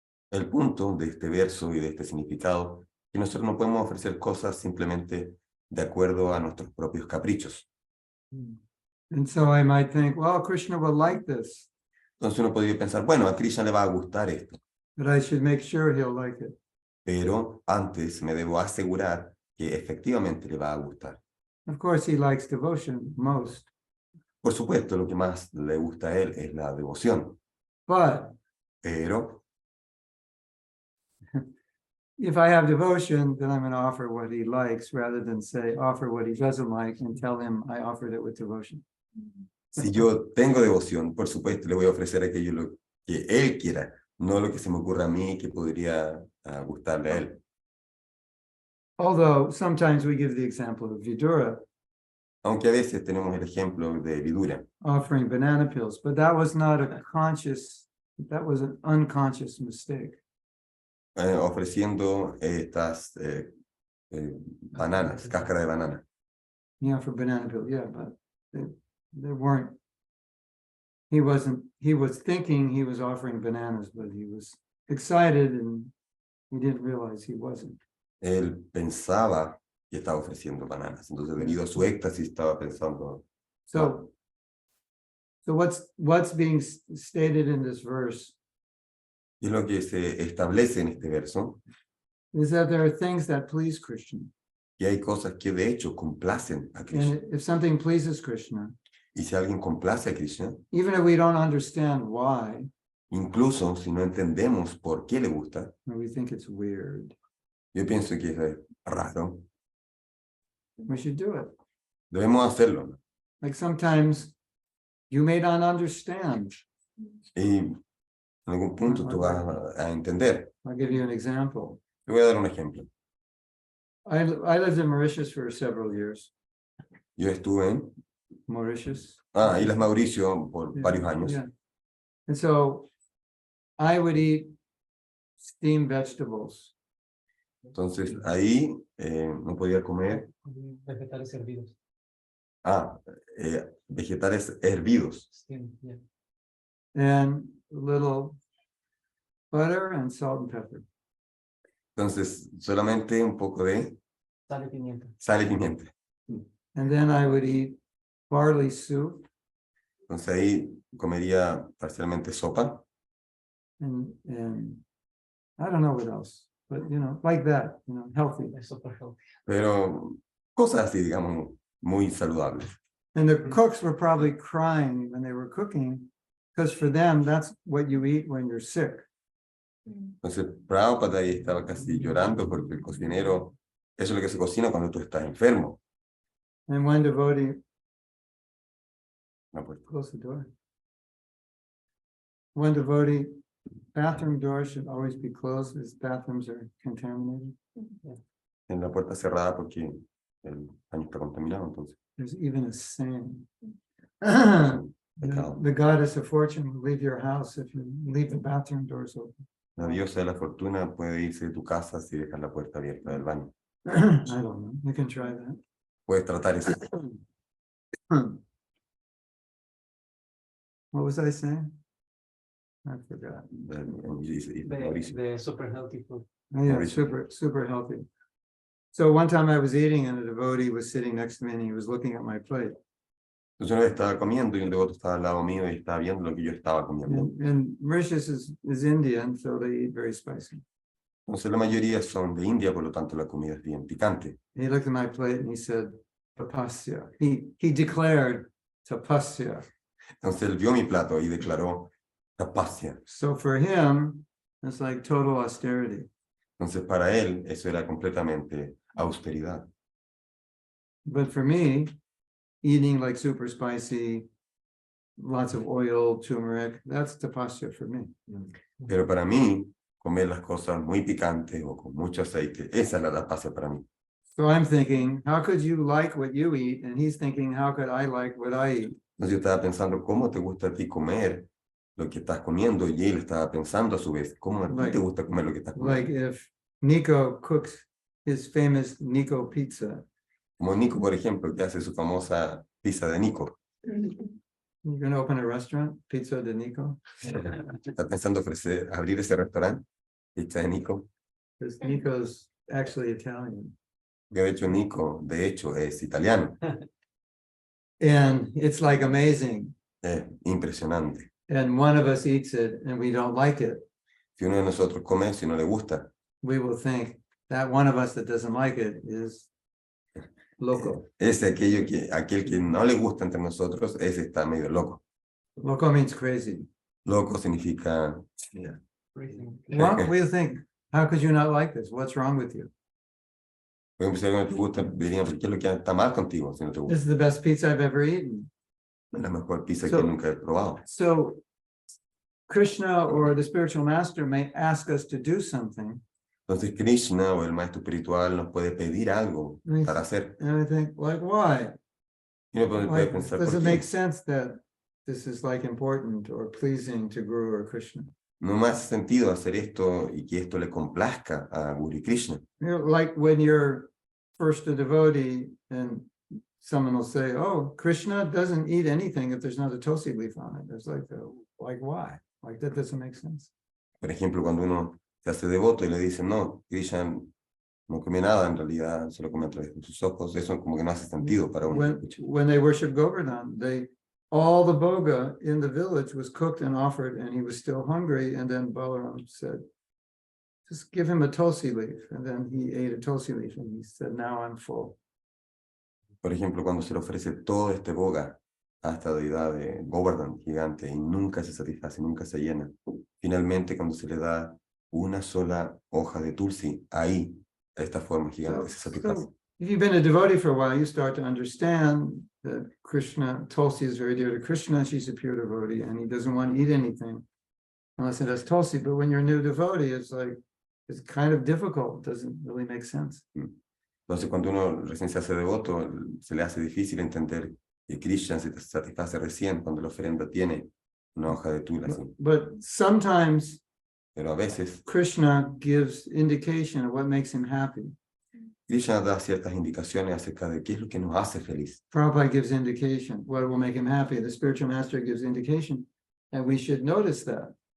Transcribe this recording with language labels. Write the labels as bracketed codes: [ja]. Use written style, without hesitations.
[es] El punto de este verso y de este significado es que nosotros no podemos ofrecer cosas simplemente de acuerdo a nuestros propios caprichos. [en] And so I might think, well, Krishna will like this, [es] Entonces uno podría pensar, bueno, a Krishna le va a gustar esto, [en] but I should make sure he'll like it. [es] pero antes me debo asegurar que efectivamente le va a gustar. [en] Of course, he likes devotion most, [es] Por supuesto, lo que más le gusta a él es la devoción, [en] but [es] pero [en] if I have devotion, then I'm going to offer what he likes rather than say offer what he doesn't like and tell him I offered it with devotion. [es] si yo tengo devoción, por supuesto, le voy a ofrecer aquello lo que él quiera, no lo que se me ocurra a mí que podría gustarle a él. [en] Although sometimes we give the example of Vidura [es] Aunque a veces tenemos el ejemplo de Vidura, [en] offering banana peels, but that was not a conscious, that was an unconscious mistake. [es] ofreciendo estas bananas, cáscara de banana. [en] Yeah, for banana peel, yeah, but they weren't. He was thinking he was offering bananas, but he was excited and he didn't realize he wasn't. [es] Él pensaba que estaba ofreciendo bananas, entonces debido a su éxtasis estaba pensando. [en] So what's being stated in this verse [es] Y es lo que se establece en este verso, [en] is that there are things that please Krishna. [es] que hay cosas que de hecho complacen a Krishna. [en] And if something pleases Krishna, [es] Y si alguien complace a Krishna, [en] even if we don't understand why, [es] incluso si no entendemos por qué le gusta, [en] or we think it's weird, [es] yo pienso que es raro, [en] we should do it. [es] debemos hacerlo. [en] Like sometimes you may not understand. [es] Y en algún punto tú vas a entender. [en] I'll give you an example. [es] Te voy a dar un ejemplo. [en] I lived in Mauritius for several years. [es] Yo estuve en [en] Mauritius. [es] Islas Mauricio por varios años. [en] Yeah. And so I would eat steamed vegetables. [es] Entonces ahí no podía comer Vegetales hervidos. vegetales hervidos. [en] And a little butter and salt and pepper. [es] Entonces solamente un poco de Sal y pimienta. sal y pimienta. [en] And then I would eat barley soup [es] Entonces ahí comería parcialmente sopa. [en] and I don't know what else, but like that, healthy. [es] Pero cosas así, digamos, muy saludables. [en] And the cooks were probably crying when they were cooking, because for them, that's what you eat when you're sick. [es] Entonces Prabhupada ahí estaba casi llorando porque el cocinero, eso es lo que se cocina cuando tú estás enfermo. [en] And one devotee, [es] No, pues, [en] close the door. One devotee, bathroom door should always be closed as bathrooms are contaminated. [es] en la puerta cerrada porque el baño está contaminado, entonces. [en] There's even a saying. [es] Pecado. [en] The goddess of fortune will leave your house if you leave the bathroom doors open. [es] La diosa de la fortuna puede irse de tu casa si dejas la puerta abierta del baño. [en] I don't know. You can try that. [es] Puedes tratar eso. [en] What was I saying? I forgot. The super healthy food. Oh, yeah, [es] Mauricio. [en] super healthy. So one time I was eating and a devotee was sitting next to me and he was looking at my plate. [es] Entonces una vez estaba comiendo y un devoto estaba al lado mío y estaba viendo lo que yo estaba comiendo. [en] And Mauritius is Indian, so they eat very spicy. [es] Entonces la mayoría son de India, por lo tanto la comida es bien picante. [en] He looked at my plate and he said, tapasya. He declared tapasya. [es] Entonces él vio mi plato y declaró tapasya. [en] So for him, it's like total austerity. [es] Entonces para él eso era completamente austeridad. [en] But for me, eating like super spicy, lots of oil, turmeric, that's tapasya for me. [es] Pero para mí, comer las cosas muy picantes o con mucho aceite, esa es la tapasya para mí. [en] So I'm thinking, how could you like what you eat? And he's thinking, how could I like what I eat? [es] Entonces yo estaba pensando, ¿cómo te gusta a ti comer lo que estás comiendo? Y él estaba pensando a su vez, ¿cómo a ti te gusta comer lo que estás comiendo? [en] Like if Nico cooks his famous Nico pizza, [es] Como Nico, por ejemplo, que hace su famosa pizza de Nico. [en] you're going to open a restaurant, Pizza de Nico? [es] Está pensando abrir ese restaurante, pizza de Nico. [en] Because Nico's actually Italian. [es] De hecho, es italiano. [en] And it's like amazing. [es] Impresionante. [en] And one of us eats it and we don't like it. [es] Si uno de nosotros come, si no le gusta, [en] We will think that one of us that doesn't like it is loco. [es] aquel que no le gusta entre nosotros, ese está medio loco. [en] Loco means crazy. [es] Loco significa [en] What we think, how could you not like this? What's wrong with you? [es] Por ejemplo, si algo no te gusta, dirían, ¿por qué es lo que está mal contigo si no te [en] This [es] gusta? [en] is the best pizza I've ever eaten. [es] Es la mejor pizza [en] So- [es] que nunca he probado. [en] So Krishna or the spiritual master may ask us to do something. [es] Entonces Krishna o el maestro espiritual nos puede pedir algo [en] Nice. [es] para hacer. [en] And I think, like, why? [es] Y uno puede [en] Like, [es] pensar, [en] does [es] ¿por [en] it [es] qué? [en] make sense that this is like important or pleasing to Guru or Krishna? [es] No me hace sentido hacer esto y que esto le complazca a Guru y Krishna. [en] Like when you're first a devotee and someone will say, oh, Krishna doesn't eat anything if there's not a tulsi leaf on it. It's like why? Like that doesn't make sense. [es] Por ejemplo, cuando uno se hace devoto y le dicen, no, Krishna no come nada, en realidad solo come a través de sus ojos, eso como que no hace sentido para uno. [en] When they worship Govardhan, all the boga in the village was cooked and offered, and he was still hungry. And then Balaram said, just give him a tulsi leaf. And then he ate a tulsi leaf and he said, now I'm full. [es] Por ejemplo, cuando se le ofrece todo este boga a esta deidad de Govardhan gigante y nunca se satisface, nunca se llena. Finalmente, cuando se le da una sola hoja de tulsi, ahí, a esta forma gigante, se satisface. [en] So if you've been a devotee for a while, you start to understand that Krishna, Tulsi is very dear to Krishna, she's a pure devotee, and he doesn't want to eat anything unless it has Tulsi. But when you're a new devotee, it's kind of difficult, it doesn't really make sense. [es] Entonces, cuando uno recién se hace devoto, se le hace difícil entender que Krishna se satisface recién cuando la ofrenda tiene una hoja de tula. Así. [en] But sometimes [es] Pero a veces [en] Krishna gives indication of what makes him happy. [es] Krishna da ciertas indicaciones acerca de qué es lo que nos hace feliz. [en] Prabhupada gives indication what will make him happy. The spiritual master gives indication, and we should notice that.